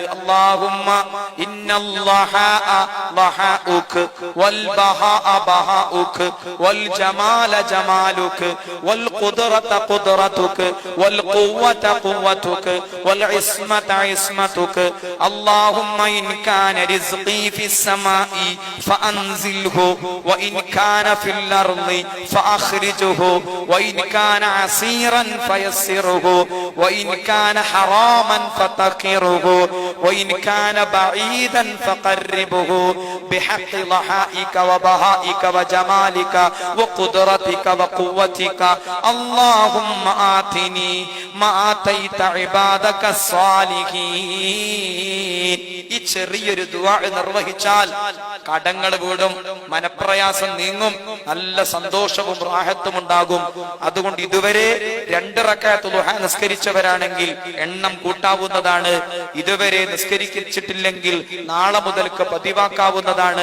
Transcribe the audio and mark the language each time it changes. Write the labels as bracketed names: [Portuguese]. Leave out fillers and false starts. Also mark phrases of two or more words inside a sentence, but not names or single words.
[Arabic] اللهم إن الله لهاؤك والبهاء بهاؤك والجمال جمالك والقدرة قدرتك والقوة قوتك والعصمة عصمتك. اللهم إن كان رزقي في السماء فأنزله وإن كان في الأرض فأخرجه وإن كان عسيرا فيسره وإن كان حراما فتقره وإن كان بعيدا فقربه بحق ضحائك وبهائك وجمالك وقدرتك وقوتك. اللهم آتني ما آتيت عبادك الصالحين. [Malayalam] ഈ ചെറിയൊരു ദുആ നിർവഹിച്ചാൽ കടങ്ങൾ വീടും, മനപ്രയാസം നീങ്ങും, നല്ല സന്തോഷവും റാഹത്തും ഉണ്ടാകും. അതുകൊണ്ട് ഇതുവരെ 2 റകഅത്ത് ളുഹാ നിസ്കരിച്ചവരാണെങ്കിൽ എണ്ണം കൂട്ടാവുന്നതാണ്. ഇതുവരെ നിസ്കരിച്ചിട്ടില്ലെങ്കിൽ നാളെ മുതൽക്ക് പതിവാക്കാവുന്നതാണ്.